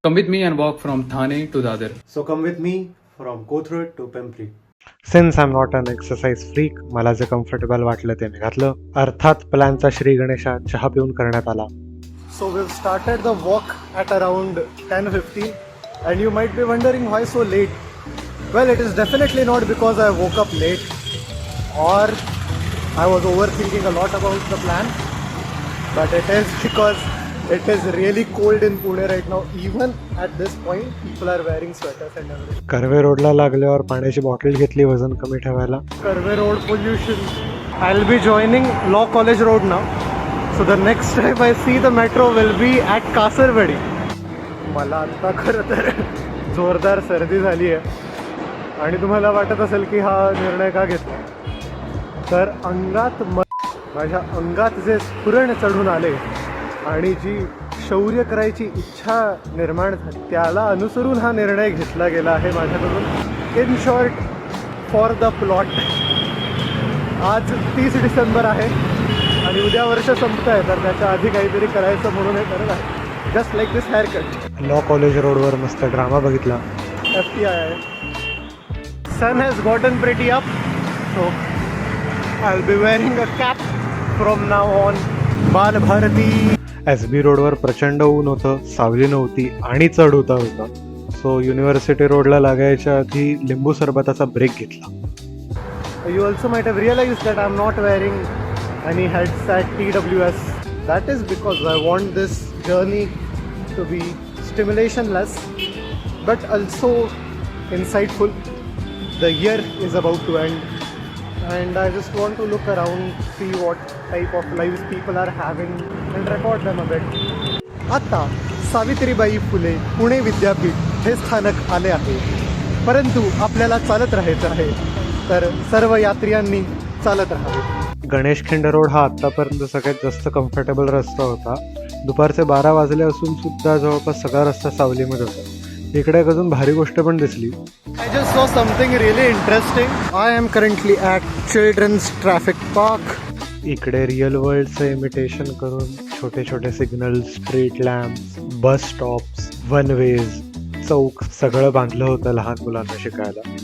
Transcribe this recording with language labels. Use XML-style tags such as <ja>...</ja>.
<en>Come with me and walk from Thane to Dadar. So come with me from Kothurad to Pimpri. Since I am not an exercise freak,</en> <mr>मला जे comfortable वाटलं ते मी घातलं. अर्थात प्लॅनचा श्री गणेशा चहा पिऊन करण्यात आला.</mr> <en>So we've started the walk at around 10:50 and you might be wondering why so late. Well, it is definitely not because I woke up late or I was overthinking a lot about the plan, but it is because it is really cold in Pune right now. Even at this point, people are wearing sweaters and everything.</en> <mr>Karve रोडला लागल्यावर पाण्याची bottle घेतली वजन कमी ठेवायला.</mr> <en>Karve Road pollution. I'll be joining Law College Road now. So the next time I see the metro will be at Kasarwadi.</en> <mr>मला आता खरं तर जोरदार सर्दी झाली आहे आणि तुम्हाला वाटत असेल की हा निर्णय का घेतला, तर माझ्या अंगात जे स्फुरण चढून आले आणि जी शौर्य करायची इच्छा निर्माण झाली त्याला अनुसरून हा निर्णय घेतला गेला आहे माझ्याकडून.</mr> <en>In short, for the plot.</en> <mr>आज 30 डिसेंबर आहे आणि उद्या वर्ष संपत आहे, तर त्याच्या आधी काहीतरी करायचं म्हणून हे करत आहे.</mr> <en>Just like this hair cut.</en> <mr>लॉ कॉलेज रोडवर मस्त ड्रामा बघितला. FTI आहे.</mr> <en>Sun has gotten pretty up, so I'll be wearing a cap from now on.</en> <mr>बाल भारती. SB रोडवर प्रचंड ऊन होतं, सावली नव्हती आणि चढ उतार होता. सो युनिव्हर्सिटी रोडला लागायच्या आधी लिंबू सरबताचा ब्रेक घेतला.</mr> <en>You also might have realized that I'm not wearing any heads at TWS. That is because I want this journey to be stimulationless but also insightful. The year is about to end and I just want to look around, see what type of lives people are having and record them a bit.</en> <mr>आता सावित्रीबाई फुले पुणे विद्यापीठ हे स्थानक आले आहे, परंतु आपल्याला चालत राहायचं आहे, तर सर्व यात्रियांनी चालत राहावे. गणेश खिंड रोड हा आतापर्यंत सगळ्यात जास्त कम्फर्टेबल रस्ता होता. दुपारचे 12 वाजले असून सुद्धा जवळपास सगळा रस्ता सावलीमध्ये होता. इकडे एक अजून भारी गोष्ट पण दिसली.</mr> <en>I just saw something really interesting. I am currently at Children's Traffic Park.</en> <mr>इकडे रिअल वर्ल्डचं इमिटेशन करून छोटे छोटे signal, street lamps, bus stops, one veg, चौक सगळं बांधलं होतं लहान मुलांना शिकायला.</mr>